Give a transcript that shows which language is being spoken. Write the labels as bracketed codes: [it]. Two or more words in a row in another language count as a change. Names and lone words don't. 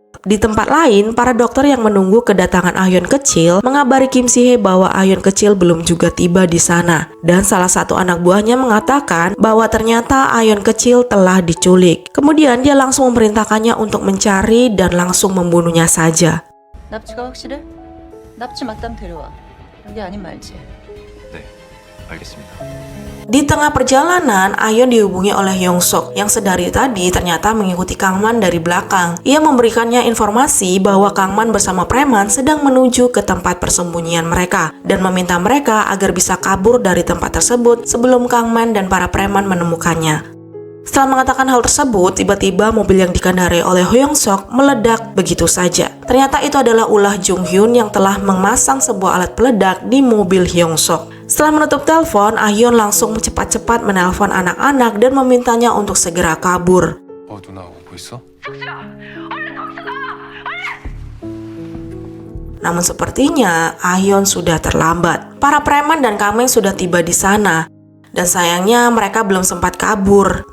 [id] Di tempat lain, para dokter yang menunggu kedatangan Ahyeon kecil mengabari Kim Si-hye bahwa Ahyeon kecil belum juga tiba di sana. Dan salah satu anak buahnya mengatakan bahwa ternyata Ahyeon kecil telah diculik. Kemudian dia langsung memerintahkannya untuk mencari dan langsung membunuhnya saja. [ko] 납치가 확실해? 납치 맞다면 데려와. 여기 아닌 말지. 네, 알겠습니다. [id] Di tengah perjalanan, Ahyeon dihubungi oleh Hyung Sok yang sedari tadi ternyata mengikuti Kang Man dari belakang. Ia memberikannya informasi bahwa Kang Man bersama preman sedang menuju ke tempat persembunyian mereka dan meminta mereka agar bisa kabur dari tempat tersebut sebelum Kang Man dan para preman menemukannya. Setelah mengatakan hal tersebut, tiba-tiba mobil yang dikendarai oleh Hyung Sok meledak begitu saja. Ternyata itu adalah ulah Jung Hyun yang telah memasang sebuah alat peledak di mobil Hyung Sok. Setelah menutup telepon, Ahyeon langsung cepat-cepat menelpon anak-anak dan memintanya untuk segera kabur. [ko] 누나 오고 있어? [id] Namun sepertinya Ahyeon sudah terlambat. Para preman dan Kang Man sudah tiba di sana. Dan sayangnya mereka belum sempat kabur.